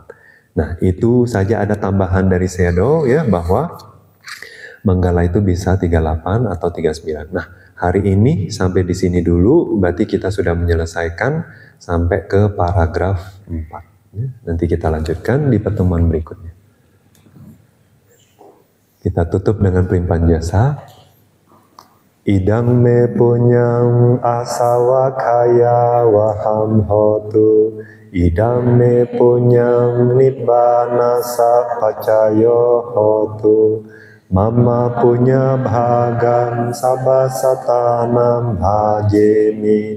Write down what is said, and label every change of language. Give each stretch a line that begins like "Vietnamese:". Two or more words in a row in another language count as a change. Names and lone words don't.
Indonesian: Nah, itu saja ada tambahan dari Sayadaw ya bahwa Manggala itu bisa 38 atau 39. Nah, hari ini sampai di sini dulu, berarti kita sudah menyelesaikan sampai ke paragraf 4. Ya, nanti kita lanjutkan di pertemuan berikutnya. Kita tutup dengan pelimpahan jasa.
Pali: Idang me punyang asawa kaya waham hotu. Idang me punyang nibbana sapacayo hotu. Mama punya bhagam sabasatanam bhajemi.